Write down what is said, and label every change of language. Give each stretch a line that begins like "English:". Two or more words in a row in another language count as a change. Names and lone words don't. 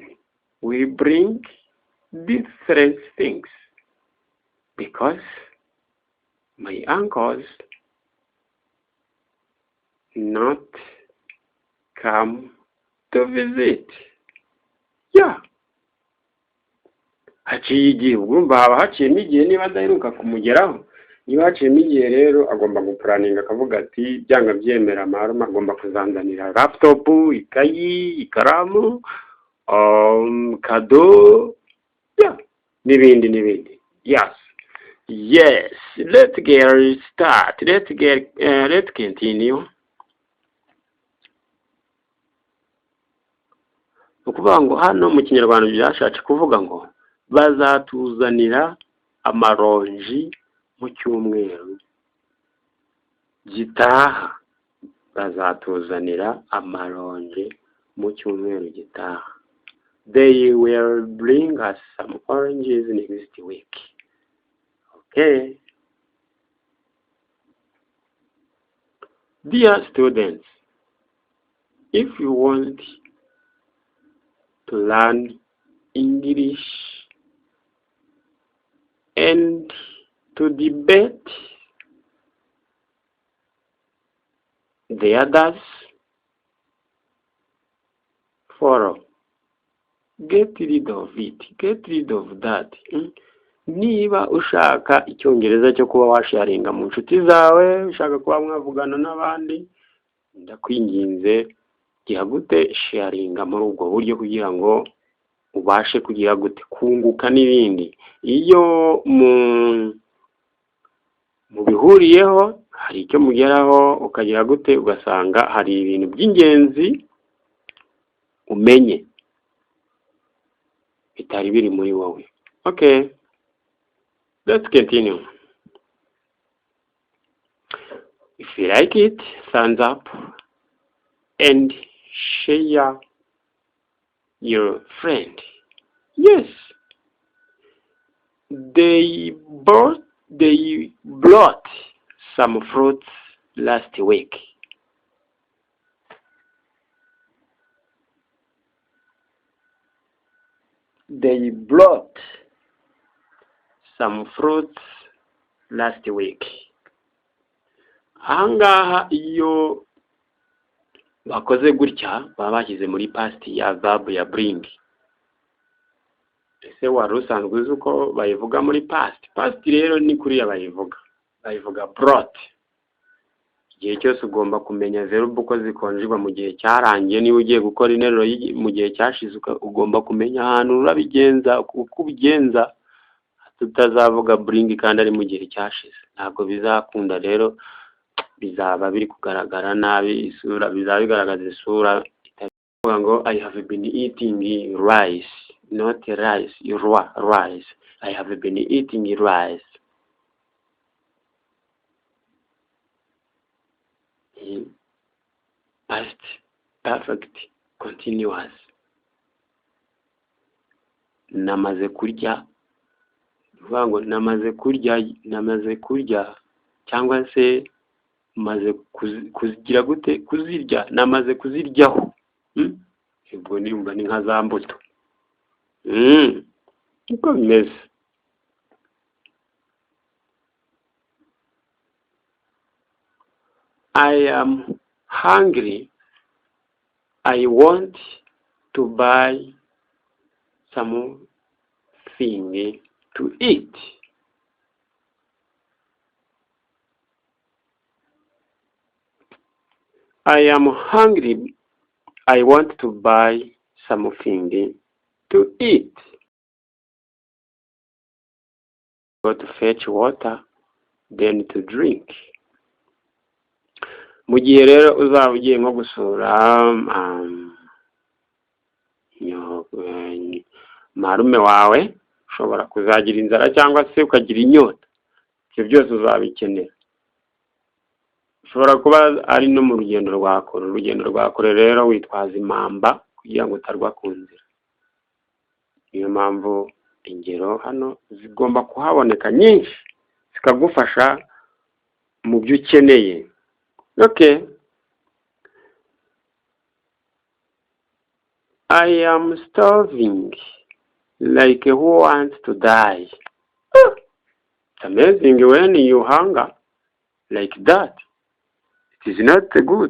English: Will bring different things, because my uncles not come to visit. Yeah.
Kinyarwanda: Haciye igihe, urumva haba haciyemo igihe niba adaheruka kumugeraho. Niba haciyemo igihe rero agomba gupuraninga akavuga ati byanga byemera marume agomba kuzandanira laptop, ikayi, ikaramu, kado, yeah, n'ibindi.
English: Yes, let's get start. Let's continue.
Kinyarwanda: Ukuvuga ngo hano mu kinyarwanda byashatse kuvuga ngo bazatuzanira amaronji mu cyumweru gitaha. bazatuzanira amaronji mu cyumweru gitaha.
English: They will bring us some oranges next week. Okay. Dear students, if you want to learn English and to debate the others, follow. Get rid of it. Get rid of that.
Kinyarwanda: Niba ushaka icyongereza cyo kuba washaringa mu nshuti zawe, ushaka kuba mwavugana n'abandi, ndakwinginze gira gute sharinga muri ubwo buryo kugira ngo ubashe kugira gute kunguka n'ibindi. Iyo mu bihuriyeho hari icyo mugeraho ukagira gute ugasanga hari ibintu by'ingenzi umenye bitari biri muri wowe.
English: Okay, let's continue. If you like it, thumbs up and share your friend. Yes, they brought some fruits last week. They brought some fruits last week.
Kinyarwanda: Ahangaha iyo bakoze gutya baba bashyize muri past ya verb ya bring. Ese wari usanzwe uzi uko bayivuga muri past? Past rero ni kuriya bayivuga brought. Igihe cyose ugomba kumenya verb uko zikonjegwa mu gihe cyarangiye. Niba ugiye gukora interuro mu gihe cyashize ugomba kumenya ahantu urabigenza uko ubigenza, tutazavuga bring kandi ari mu gihe cyashize. Ntabwo bizakunda, rero bizaba biri kugaragara nabi, isura bizaba bigaragaza isura itavuga ngo
English: I have been eating rice, not rice, rice. I have been eating rice. Past perfect continuous.
Kinyarwanda: Namaze kurya, bivuga ngo namaze kurya cyangwa se maze kuzigira gute, kuzirya, namaze kuziryaho. Ubwo nimba ni nka za mbuto. Uko bimeze.
English: I am hungry. I want to buy something to eat. I am hungry. I want to buy something to eat. Go to fetch water, then to drink.
Kinyarwanda: Mu gihe rero uzaba ugiye nko gusura marume wawe, ushobora kuzagira inzara cyangwa se ukagira inyota. Ibyo byose uzabikenera. Ushobora kuba ari no mu rugendo rwa kure rero witwaza impamba kugira ngo utarwa ku nzira. Niyo mpamvu ingero hano zigomba kuhaboneka nyinshi zikagufasha mu byo ukeneye.
English: Okay. I am starving like who wants to die. It's amazing when you hunger like that. It is not good.